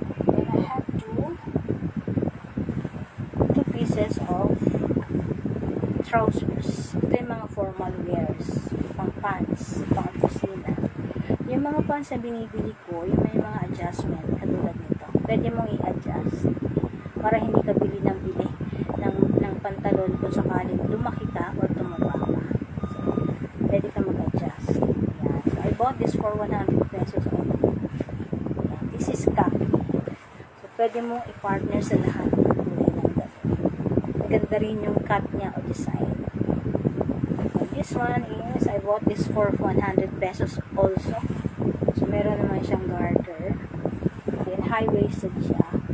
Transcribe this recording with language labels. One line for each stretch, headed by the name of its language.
English: Then I have two pieces of trousers.
Filipino: Ito yung mga formal wears, pang pants, pang kusina. Yung mga pants na binibili ko, yung may mga adjustment, katulad nito. Pwede mong i-adjust para hindi ka bili ng pantalon kung sakaling lumaki ka or tumaba ka. So, pwede ka mag-adjust. Yan.
English: So, I bought this for 100 pesos only. Yan. This is khaki.
Filipino: So, pwede mong i-partner sa lahat ng kulay ng gano'n. Ganda rin yung cut niya o design.
English: And this one is, I bought this for 100 pesos also.
Filipino: So, meron naman siyang garter. Then, high-waisted siya.